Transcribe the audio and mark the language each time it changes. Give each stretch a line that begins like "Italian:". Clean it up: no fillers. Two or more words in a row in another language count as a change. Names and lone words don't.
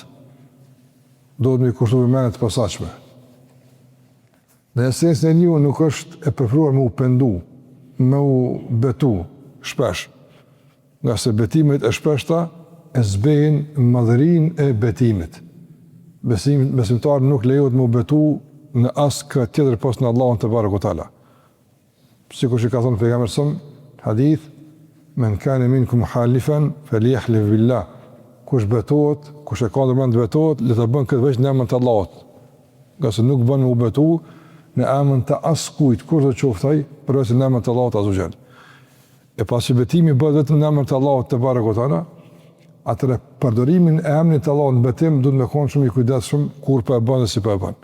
Albanian: Duhet me i kushtu vëmendje të posaçme. Në esencë njeriu nuk është e preferuar me u pendu, me u betu shpesh. Nga se betimet e shpeshta e zbejnë madhërinë e betimit. Besimtar nuk lejohet me u betu në asë tjetër pas në Allahun
Arabic: تبارك وتعالى.
Albanian: Sikur që ka thënë pejgamberi sallallahu hadith:
Arabic: من كان منكم حالفا فليحلف بالله.
Albanian: Kush betohet, kush e ka ndërmend të betohet, le ta bën këtë veç në emrin e Allahut. Nga se nuk bën me u betu në emrin të askujt, kur do qoftë ai, përveç në emrin e Allahut
Arabic: عز وجل.
Albanian: E pasi betimi bëhet vetëm në emrin e Allahut
Arabic: تبارك وتعالى,
Albanian: atëre përdorimin e emrit të Allahut në betim duhet me qenë shumë i kujdesshëm kur po e bën dhe si po e bën.